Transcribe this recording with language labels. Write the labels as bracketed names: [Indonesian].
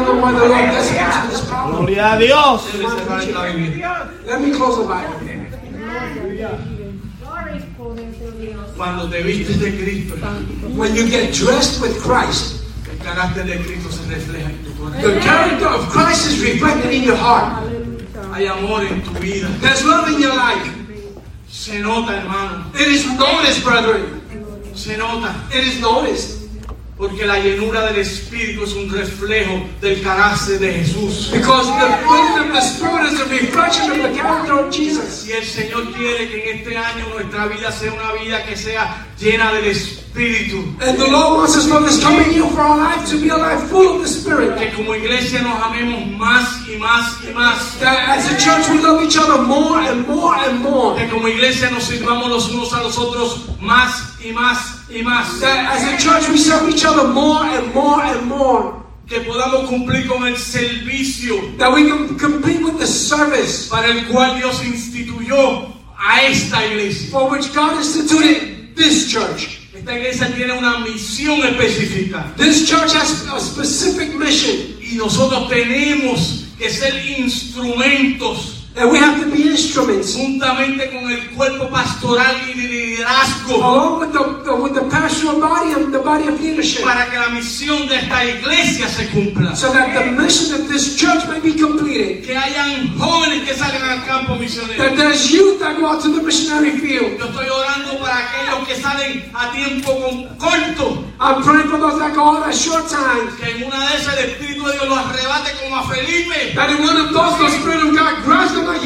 [Spanish] no puedo ver qué se hace. Gloria a Dios. Debe cerrar esta Biblia. [English] Let me close the Bible. [Spanish] Cuando te vistes de Cristo. [English] When you get dressed with Christ. [Spanish] El carácter de Cristo se refleja en tu corazón. [English] The character of Christ is reflected in your heart. [Spanish] Hay amor en tu vida. [English] There's love in your life. [Spanish] Se nota, hermano. [English] It is noticed, brethren. [Spanish] Se nota. [English] It is noticed. [Spanish] Porque la llenura del Espíritu es un reflejo del carácter de Jesús. [English] Because the fruit of the Spirit is a reflection of the character of Jesus. [Spanish] Si el Señor quiere que en este año nuestra vida sea una vida que sea llena del Espíritu. [English] And the Lord wants us from this coming year for our life to be a life full of the Spirit. [Spanish] Que como iglesia nos amemos más y más y más. [English] That as a church we love each other more and more and more. [Spanish] Que como iglesia nos sirvamos los unos a los otros más y más. [English] That as a church we serve each other more and more and more. [Spanish] Que podamos cumplir con el servicio. [English] That we can complete with the service. [Spanish] Para el cual Dios instituyó a esta iglesia. [English] For which God instituted this church. [Spanish] Esta iglesia tiene una misión específica. [English] This church has a specific mission. [Spanish] Y nosotros tenemos que ser instrumentos. [English] And we have to be instruments. [Spanish] Juntamente con el cuerpo pastoral y de liderazgo. [English] Along with the pastoral body and the body of leadership. [Spanish] Para que la misión de esta iglesia se cumpla. [English] So that the mission of this church may be completed. [Spanish] Que hayan jóvenes que salgan al campo misionero. [English] That there's youth that go out to the missionary field. [Spanish] Yo estoy orando para aquellos que salen a tiempo con corto. [English] I'm praying for those that go out a short time. [Spanish] Que en una de esas el Espíritu de Dios los arrebate como a Felipe. [English] That in one of those the Spirit of God grabs.